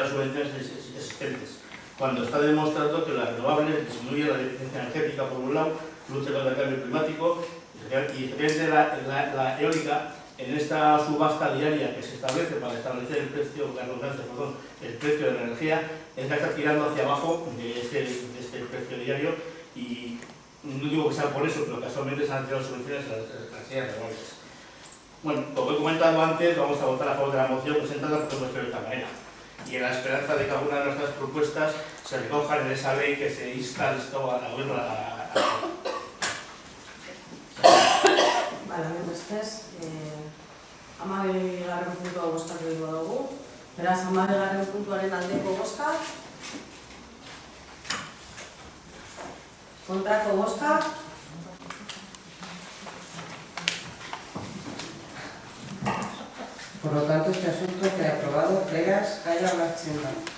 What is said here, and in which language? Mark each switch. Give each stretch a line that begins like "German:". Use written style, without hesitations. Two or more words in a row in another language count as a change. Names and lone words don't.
Spanish: las subvenciones existentes, cuando está demostrado que las renovables disminuyen la deficiencia energética por un lado, lucha contra el cambio climático y efectivamente la eólica en esta subasta diaria que se establece para establecer el precio, el precio de la energía, es la que está tirando hacia abajo de este precio diario y no digo que sea por eso, pero casualmente se han tirado subvenciones a las energías renovables. Bueno, como he comentado antes, vamos a votar a favor de la moción presentada porque hemos hecho de esta manera. Y en la esperanza de que alguna de nuestras propuestas se recojan en esa ley que se insta al gobierno a...
Basque: Bale, bestez, 12. puntua bozkatu egingo dugu. Beraz, 12. puntuaren aldeko bozka. Kontrako bozka.
Spanish: Por lo tanto, este asunto queda aprobado. Plegas, Calla, Marchenda.